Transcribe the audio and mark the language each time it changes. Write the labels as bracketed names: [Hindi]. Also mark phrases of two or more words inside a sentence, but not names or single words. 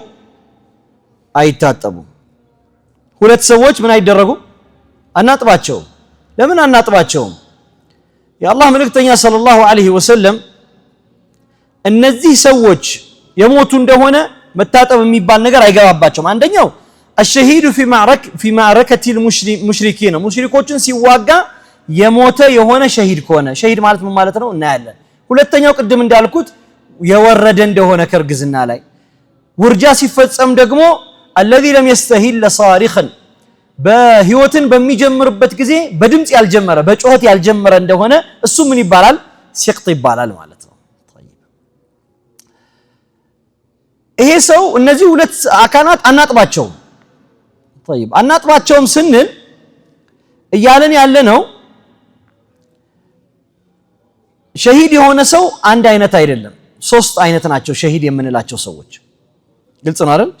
[Amharic] አይታጠቡም። ሁለት ሰዎች ምን አይደረጉም? አናጥባቸው። ለምን አናጥባቸውም? የአላህ መልእክተኛ [Arabic] صلى الله عليه وسلم [Amharic] እነዚህ ሰዎች የሞቱ እንደሆነ መታጠብ የሚባል ነገር አይገባባቸውም። አንደኛው [Arabic] الشهيد في معركة المشركين [Amharic] ሙሽሪኮችን ሲዋጋ የሞተ የሆነ ሸሂድ ከሆነ ሸሂድ ማለት ምን ማለት ነው እናያለን። ሁለተኛው ቅድም እንዳልኩት የወረደ እንደሆነ ከርግዝና ላይ ውርጃ ሲፈጸም ደግሞ [Arabic] الذي لم يستهل صارخا [Amharic] በህይወትን በሚጀምርበት ጊዜ በድምጽ ያልጀመረ በጩኸት ያልጀመረ እንደሆነ እሱ ምን ይባላል? ሲቅጥ ይባላል ማለት ነው። ይሄ ሰው እነዚህ ሁለት አካላት አናጥባቸውም። طيب አናጥባቸውም ስንል እያለን ያለ ነው ሸሂድ የሆነ ሰው አንድ አይነት አይደለም፣ ሶስት አይነት ናቸው ሸሂድ የምንላቸው ሰዎች። ግልጽ ነው አይደል?